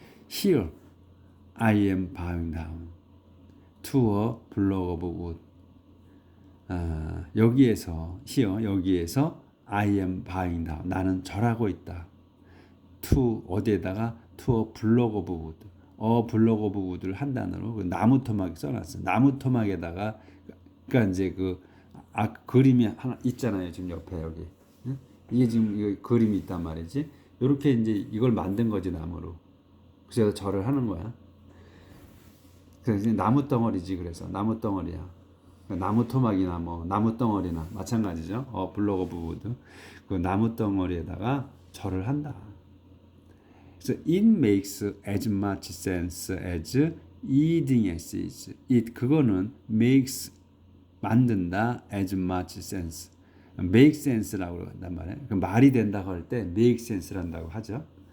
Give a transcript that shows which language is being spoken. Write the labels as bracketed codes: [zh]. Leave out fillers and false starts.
[en] Here I am bowing down to a block of wood. [ko] 여기에서 [en] I am bowing down [ko] 나는 절하고 있다. [en] to [ko] 어디에다가 [en] to a block of wood. block of wood [ko] 를 한 단어로 그 나무 토막 써놨어. 나무 토막에다가 그러니까 이제 그림이 하나 있잖아요. 지금 옆에 여기. 이게 지금 이거 그림이 있단 말이지. 이렇게 이제 이걸 만든 거지 나무로. 그래서 절을 하는 거야. 그래서 나무 덩어리지. 그래서 나무 덩어리야. 나무 토막이나 뭐 나무 덩어리나 마찬가지죠. [en] 블록 오브 우드. [ko] 그 나무 덩어리에다가 절을 한다. 그래서 [en] it makes as much sense as eating as is. it [ko] 그거는 [en] makes [ko] 만든다 [en] as much sense. make sense [ko] 라고 한단 말이에요. 그 말이 된다고 할 때 make sense를 한다고 하죠.